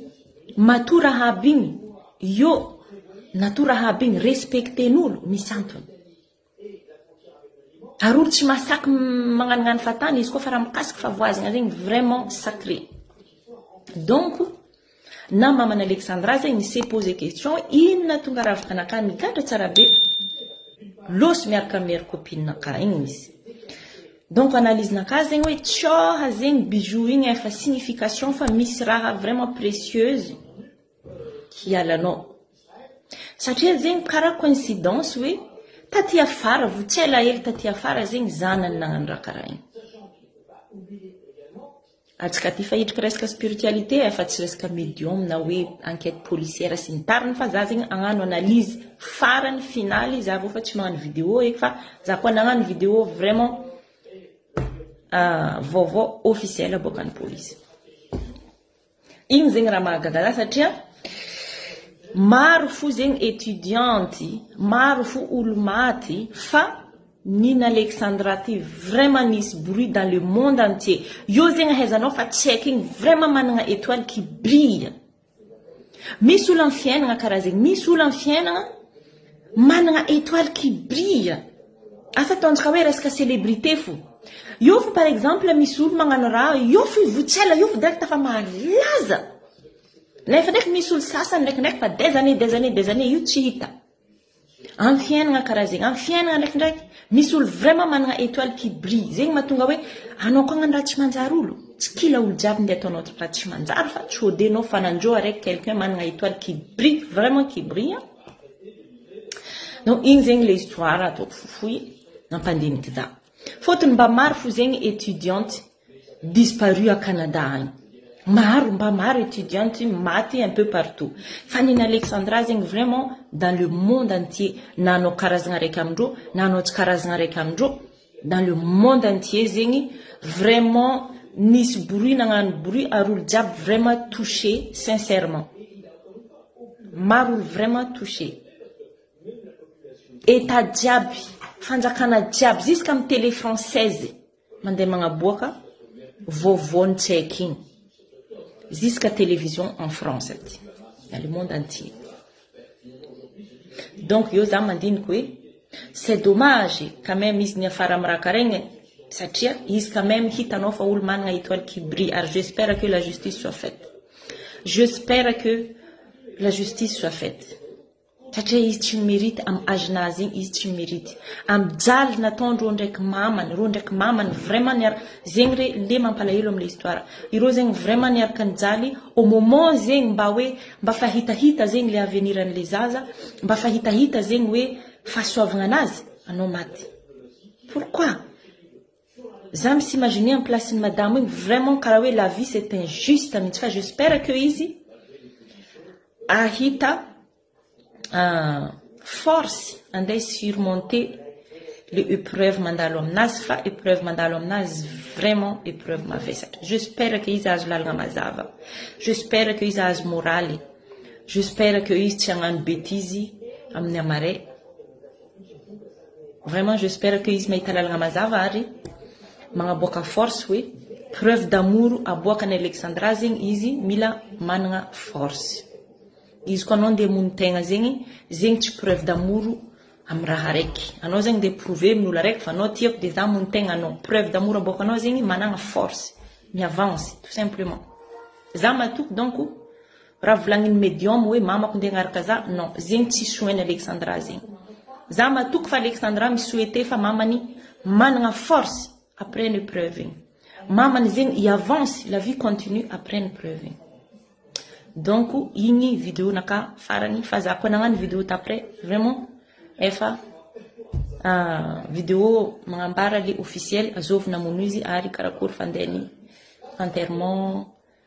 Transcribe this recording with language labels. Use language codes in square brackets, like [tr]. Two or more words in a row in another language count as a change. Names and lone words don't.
[mg] Matoa raha aby igny yo natura raha igny respecten'olo misy antony. Ary olo tsy masaky magnanognano fatany izy koa fa raha mikasiky fa voazigna zegny [fr] vraiment sacré. [mg] Donc na maman Alexandra zegny [fr] s'est posé question [mg] inona tonga ravaka anakahy migadra tsara be losy miaraka [fr] mère copine [mg] nakahy igny izy. Donc analyse nakahy zegny hoe tsoha zegny bijou igny efa signification fa misy raha [fr] vraiment précieuse [mg] hialanao. Satria zegny karaha coïncidence hoe taty afara votsy elaela taty afara zegny zanany nagnano raha karaha igny. Atsika ty fahidrika resaka spiritualité efa tsy resaka médium na hoe [fr] enquête policière [mg] sy ny tariny fa za zegny agnano analyse farany finaly za vao fa tsy magnano vidéo eky fa za koa nagnano vidéo vraiment vaovao officiel bokan'ny police. Igny zegny raha mahagaga satria maro fo zegny étudiante, maro fo olo maty fa Nina Alexandra ty vraiment nisy [fr] bruit dans le monde entier. [mg] Yo zegny ahaizanao fa checking vraiment managna [fr] étoile qui brille. [mg] Misy olo amin'ny fiainagna karaha zegny, misy olo amin'ny fiainagna managna [fr] étoile qui brille. [mg] Asa tandrika hoe resaka célébrité fo. Yo fo [fr] par exemple [mg] misy olo magnano raha, yo fo votsela, yo fo direct fa malaza. Nefa ndraiky misy olo sasany ndraikindraiky fa [fr] des années [mg] io tsy hita. Amin'ny fiainagna karaha zegny, amin'ny fiainagna ndraikindraiky misy olo vraiment managna [fr] étoile qui brille. [mg] Zegny mahatonga hoe anao koa agnano raha tsy manjary olo. Tsy kila olo jiaby ndeha ataonao raha tsy manjary fa tsy odenao fanandro araiky quelqu'un managna [fr] étoile qui brille, vraiment qui brille. [mg] Donc igny zegny l'histoire ataoko fofoy nampandiniky za. Fotony mba maro fo zegny [fr] étudiante disparue à Canada [mg] agny. Mba maro étudiante maty [fr] un peu partout. Fa Nina Alexandra zegny vraiment dans le monde entier. [mg] Nanao karazagna raiky amindro, nanao tsy karazagna raiky amindro. [fr] Dans le monde entier [mg] zegny vraiment nisy bruit nagnano bruit ary olo jiaby [fr] vraiment touché sincèrement. [mg] Maro olo [fr] vraiment touché. [mg] État jiaby, fanjakana jiaby jusqu'à amin'ny [fr] télé française [mg] mandeha magnaboaka vaovao checking. [fr] Jusqu'à télévision en France, dans le monde entier. Donc, [mg] yo za mandiniky hoe [fr] c'est dommage quand même [mg] izy niafara amin'ny raha karaha igny satria izy [fr] quand même [mg] hitanao fa olo managna [fr] étoile qui brille. Alors j'espère que la justice soit faite. J'espère que la justice soit faite. [mg] Satria izy tsy mérite am âge-nazy igny, izy tsy mérite. Am jaly nataondro ro ndraiky mamany vraiment niaraka zegny re le mampalahelo am'le histoire. Ireo zegny vraiment niaraka nijaly [fr] au moment [mg] zegny mba fahitahita zegny [fr] le avenir [mg] an'le zaza, mba fahitahita zegny hoe fahasoavagna anazy, anao maty. [fr] Pourquoi? Za me s'imaginer en place de madame, vraiment [mg] karaha hoe [fr] la vie c'est injuste [mg] mihitsy fa [fr] j'espère que [mg] izy ahita [fr] force andeha surmonter les épreuves [mg] mandalo aminazy fa [fr] épreuve [mg] mandalo aminazy [fr] vraiment épreuve mavesatra. J'espère que [mg] izy azo lalagna mazava. [fr] J'espère que [mg] izy azo moraly. [fr] J'espère que [mg] izy tsy hagnano bêtise amin'ny amare. Vraiment j'espère que izy mahita lalagna mazava ary magnaboaka force hoe [fr] preuve d'amour [mg] aboakany Alexandra zegny izy mila managna force. Izy koa anao ndeha mony tegna zegny tsy [fr] preuve d'amour [mg] am raha raiky anao zegny de prouver amin'olo raiky fa anao tiako de za montegna anao [fr] preuve d'amour [mg] aboaka anao zegny managna force miavance [fr] tout simplement [mg] za matoky donc raha volagniny médium hoe mamako nde agnaraka za non zegny tsy soiny Alexandra zegny za matoky fa Alexandra misouhaité fa mamany managna force [fr] après une preuve [mg] mamany zegny i avance [fr] la vie continue après une preuve [mg] donc igny vidéo naka farany fa za koa nagnano vidéo d'après vraiment efa vidéo magnambara [fr] le officiel [mg] azovina mono izy ary karakory fandehany enterrement